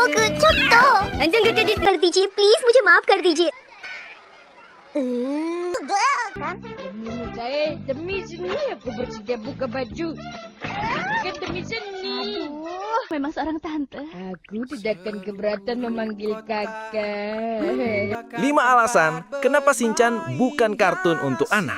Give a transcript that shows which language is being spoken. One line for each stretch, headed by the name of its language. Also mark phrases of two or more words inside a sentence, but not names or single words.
Hindi: लोग छोटो कर दीजिए प्लीज, मुझे माफ कर दीजिए.
Indonesian: Saya demi seni aku bersedia buka baju. Bukan demi seni. Memang seorang tante. Aku tidak akan keberatan memanggil kakak. 5 alasan kenapa Shinchan bukan kartun untuk anak.